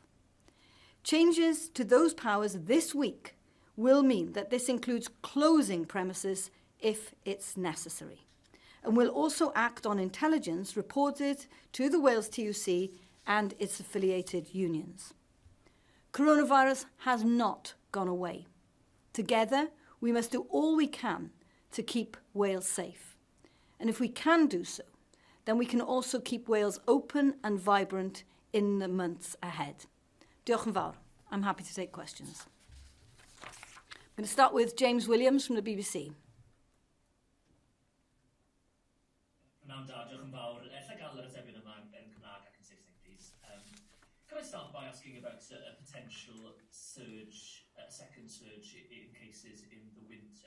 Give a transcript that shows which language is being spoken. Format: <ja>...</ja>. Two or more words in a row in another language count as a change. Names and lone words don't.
<en>Changes to those powers this week will mean that this includes closing premises if it's necessary, and will also act on intelligence reported to the Wales TUC and its affiliated unions. Coronavirus has not gone away. Together, we must do all we can to keep Wales safe. And if we can do so, then we can also keep Wales open and vibrant in the months ahead.</en> <cy>Diolch yn fawr.</cy> <en>I'm happy to take questions. I'm going to start with James Williams from the BBC. Can I start by asking about a potential surge, a second surge in cases in the winter?</en>